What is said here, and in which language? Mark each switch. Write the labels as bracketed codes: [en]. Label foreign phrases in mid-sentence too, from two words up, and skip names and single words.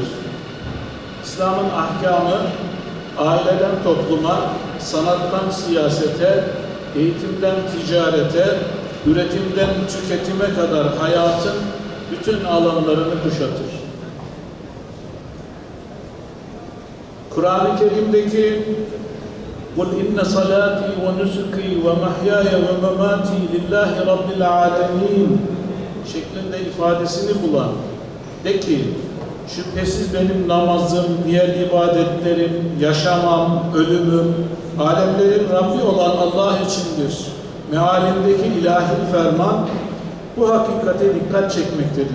[tr] İslam'ın ahkamı aileden topluma, sanattan siyasete, eğitimden ticarete, üretimden tüketime kadar hayatın bütün alanlarını kuşatır. Kur'an-ı Kerim'deki [ar] قُلْ اِنَّ صَلَاتِي وَنُسُكِي وَمَحْيَايَ وَمَمَاتِي لِلّٰهِ رَبِّ الْعَالَمِينَ [tr] şeklinde ifadesini bulan, de ki, şüphesiz benim namazım, diğer ibadetlerim, yaşamam, ölümüm, alemlerin Rabbi olan Allah içindir. Mealindeki ilahi ferman bu hakikate dikkat çekmektedir.